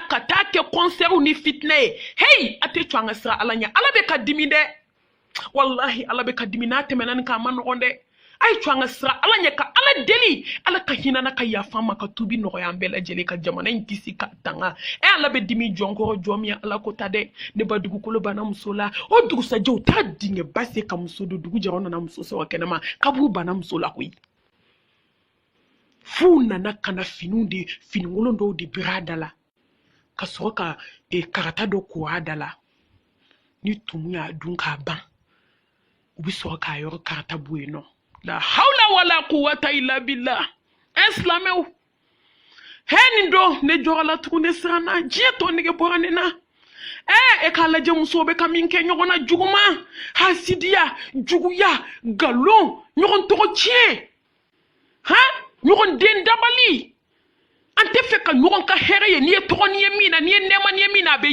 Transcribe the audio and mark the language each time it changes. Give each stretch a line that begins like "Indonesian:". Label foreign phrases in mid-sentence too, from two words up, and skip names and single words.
Bambara: ka taa kɛ kɔnsɛriw ni fitinɛ ye hey a tɛ to an ka siran ala ɲɛ ala bɛ ka dimi dɛ wallahi ala bɛ ka dimi n'a tɛmɛna nin kan a ma nɔgɔn dɛ a ye to an ka siran ala ɲɛ ka ala deli ala ka hinana ka yafa ma ka tubi nɔgɔya an bɛɛ lajɛlen ka jamana in kisi ka tanga ala bɛ dimi jɔn kɔrɔ jɔn min ala ko ta dɛ ne ba dugukolo banna muso la o dugusajɛ u taara dingɛ ba se ka muso don dugu jɛra nana muso sɔrɔ kɛnɛma kaburu banna muso la koyi f'u nana ka na finikolon dɔw de biri a da la ka sɔrɔ ka karata dɔ ko a da la ni tumu y'a dun k'a ban u bɛ sɔrɔ k'a yɔrɔ karata bɔ yen nɔ
Arabic: لا حول ولا قوة إلا بالله
Bambara: silamɛw nin don ne jɔra la tugun ne siranna diɲɛ tɔ nege bɔra ne na e k'a lajɛ musow bɛ ka min kɛ ɲɔgɔn na juguman hasidiya juguya nkalon ɲɔgɔn tɔgɔ tiɲɛ ɲɔgɔn den dabali an tɛ fɛ ka ɲɔgɔn ka hɛrɛ ye n'i ye tɔgɔ n'i ye min na n'i ye nɛɛma n'i ye min na a bɛ